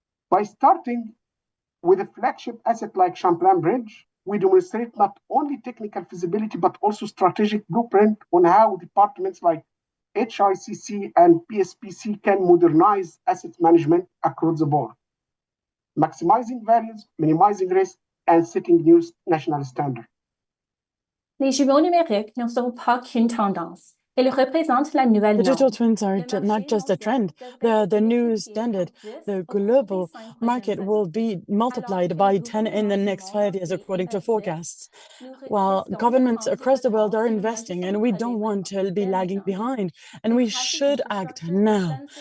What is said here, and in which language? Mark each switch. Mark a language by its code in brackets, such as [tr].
[en] By starting with a flagship asset like Champlain Bridge, we demonstrate not only technical feasibility, but also strategic blueprint on how departments like HICC and PSPC can modernize asset management across the board, maximizing values, minimizing risk, and setting new national standards. [fr] Les jumeaux numériques ne sont pas qu'une tendance. Ils représentent la nouvelle norme. [en] Digital twins are not just a trend, they're the new standard. The global market will be multiplied by 10 in the next 5 years, according to forecasts. While governments across the world are investing, and we don't want to be lagging behind, and we should act now.